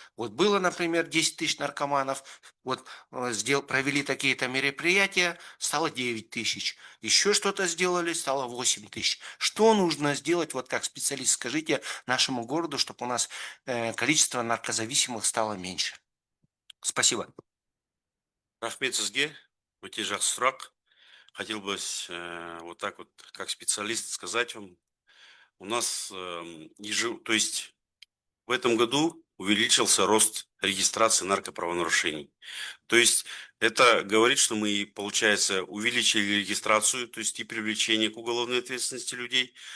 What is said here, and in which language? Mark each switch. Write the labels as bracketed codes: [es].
[ru] Вот было, например, 10 тысяч наркоманов, вот провели такие-то мероприятия, стало 9 тысяч. Еще что-то сделали, стало 8 тысяч. Что нужно сделать, вот как специалист, скажите нашему городу, чтобы у нас количество наркозависимых стало меньше? Спасибо. [kk] Рахмет сізге, өте жақсы сұрақ. [ru] Хотел бы вот так вот, как специалист, сказать вам, у нас, то есть в этом году увеличился рост регистрации наркоправонарушений. То есть это говорит, что мы, получается, увеличили регистрацию, то есть и привлечение к уголовной ответственности людей.